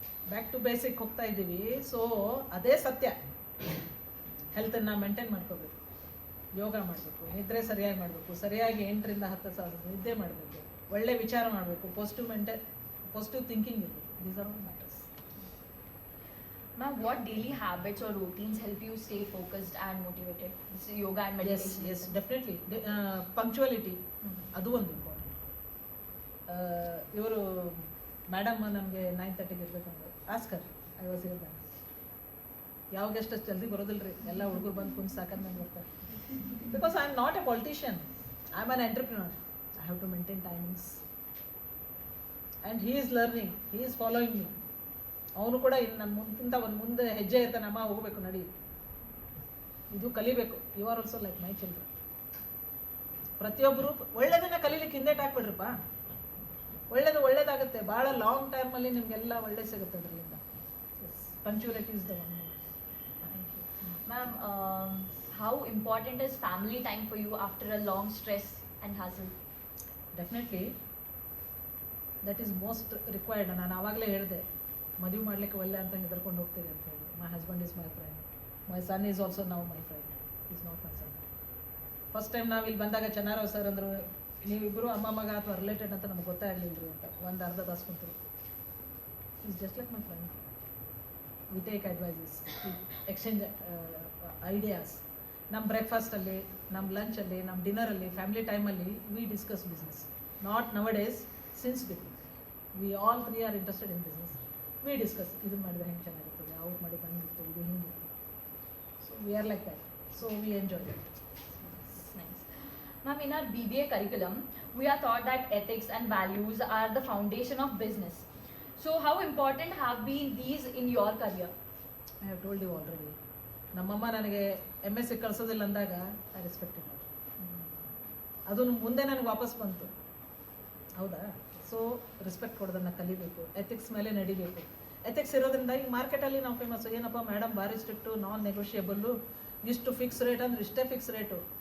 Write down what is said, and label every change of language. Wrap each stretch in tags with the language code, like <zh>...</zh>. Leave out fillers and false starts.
<kn>Back to basic ಹೋಗ್ತಾ ಇದ್ದೀವಿ. So ಅದೇ ಸತ್ಯ. ಹೆಲ್ತನ್ನು ಮೇಂಟೈನ್ ಮಾಡ್ಕೋಬೇಕು, ಯೋಗ ಮಾಡಬೇಕು, ನಿದ್ರೆ ಸರಿಯಾಗಿ ಮಾಡಬೇಕು, ಸರಿಯಾಗಿ 8 ರಿಂದ 10 ತಾಸು ನಿದ್ದೆ ಮಾಡಬೇಕು, ಒಳ್ಳೆ ವಿಚಾರ ಮಾಡಬೇಕು, ಪಾಸಿಟಿವ್ ಥಿಂಕಿಂಗ್ ಇರಬೇಕು.</kn> <en>These are all matters. Ma'am, what daily habits or routines help you stay focused and motivated? This is yoga and meditation. Yes, definitely.</en> <kn>Punctuality, ಅದು ಒಂದು ಇಂಪಾರ್ಟೆಂಟ್. ಇವರು ಮೇಡಮ್ ನಮಗೆ 9:30ಗೆ ಇರಬೇಕಂದ್ರೆ ಆಸ್ಕರ್</kn> <en>Her I was.</en> <kn>ಯಾವ guest ಅಷ್ಟು ಜಲ್ದಿ ಬರೋದಿಲ್ಲ ರೀ, ಎಲ್ಲ ಹುಡುಗರು ಬಂದು ಕುಂತು ಸಾಕಂತ ನಂಗೆ ಬರ್ತಾರೆ.</kn> <en>Because I am not a politician, I am an entrepreneur. I have to maintain timings and he is learning, he is following me.</en> <kn>ಅವನು ಕೂಡ ಇನ್ನು ನನ್ನ ಮುಂದಿಂದ ಮುಂದೆ ಹೆಜ್ಜೆ ಇರ್ತಾನೆ, ಅಮ್ಮ ಹೋಗಬೇಕು ನಡಿ, ಇದು ಕಲಿಬೇಕು.</kn> <en>You are also like my children.</en> <kn>ಪ್ರತಿಯೊಬ್ಬರು ಒಳ್ಳೆಯದನ್ನ ಕಲೀಲಿಕ್ಕೆ ಹಿಂದೇಟ್ ಹಾಕ್ಬಿಡ್ರಪ್ಪ. ಒಳ್ಳೇದಾಗುತ್ತೆ. ಭಾಳ ಲಾಂಗ್ ಟೈಮಲ್ಲಿ ನಿಮಗೆಲ್ಲ ಒಳ್ಳೆ ಸಿಗುತ್ತೆ ಅದರಿಂದ.</kn> <en>Punctuality is the one. Ma'am, how important is family time for you after a long stress and hustle? Definitely that is most required.</en> <kn>ನಾನು ಆವಾಗಲೇ ಹೇಳಿದೆ, ಮದುವೆ ಮಾಡಲಿಕ್ಕೆ ಒಳ್ಳೆ ಅಂತ ಹೆದರ್ಕೊಂಡು ಹೋಗ್ತೀರಿ ಅಂತ ಹೇಳಿ.</kn> <en>My husband is my friend, my son is also now my friend, is not my son.</en> <kn>First time ನಾವು ಇಲ್ಲಿ ಬಂದಾಗ ಚೆನ್ನಾರವ್ ಸರ್ ಅಂದರು, ನೀವಿಬ್ಬರು ಅಮ್ಮ ಮಗ ಅಥವಾ ರಿಲೇಟೆಡ್ ಅಂತ ನಮ್ಗೆ ಗೊತ್ತೇ ಆಗಲಿಲ್ಲ ಅಂತ. ಒಂದು ಅರ್ಧ ತಾಸು ಕುಂತರು.</kn> <en>Is just like my friend. We take advices, exchange ideas.</en> <kn>ನಮ್ಮ ಬ್ರೇಕ್ಫಾಸ್ಟಲ್ಲಿ, ನಮ್ಮ ಲಂಚಲ್ಲಿ, ನಮ್ಮ ಡಿನ್ನರಲ್ಲಿ, ಫ್ಯಾಮಿಲಿ ಟೈಮಲ್ಲಿ</kn> <en>We discuss business. Not nowadays, since before. We all 3 are interested in business. We discuss,</en> <kn>ಇದನ್ನು ಮಾಡಿದ್ರೆ ಹೆಂಗೆ ಚೆನ್ನಾಗಿರ್ತದೆ, ಔಟ್ ಮಾಡಿ ಬಂದಿತ್ತು, ಇದು ಹಿಂಗಿತ್ತು.</kn> <en>So we are like that. So we enjoy it. Nice. Ma'am, in our BBA curriculum, we are taught that ethics and values are the foundation of business. So how important have been these in your career? I have told you already.</en> <kn>ನಮ್ಮಮ್ಮ ನನಗೆ MSc ಕಳಿಸೋದಿಲ್ಲ ಅಂದಾಗ</kn> <en>I respected her.</en> <kn>ಅದು ಮುಂದೆ ನನಗೆ ವಾಪಸ್ ಬಂತು, ಹೌದಾ? So respect ಕೊಡೋದನ್ನು ಕಲಿಬೇಕು, ಎಥಿಕ್ಸ್ ಮೇಲೆ ನಡಿಬೇಕು. ಎಥಿಕ್ಸ್ ಇರೋದ್ರಿಂದ ಈಗ ಮಾರ್ಕೆಟಲ್ಲಿ ನಾವು ಫೇಮಸ್. ಏನಪ್ಪ ಮೇಡಮ್ ಭಾರಿ ಸ್ಟ್ರಿಕ್ಟು, ನಾನ್ ನೆಗೋಷಿಯಬಲ್ಲು, ಇಷ್ಟು ಫಿಕ್ಸ್ ರೇಟ್ ಅಂದರೆ ಇಷ್ಟೇ ಫಿಕ್ಸ್ ರೇಟು.</kn>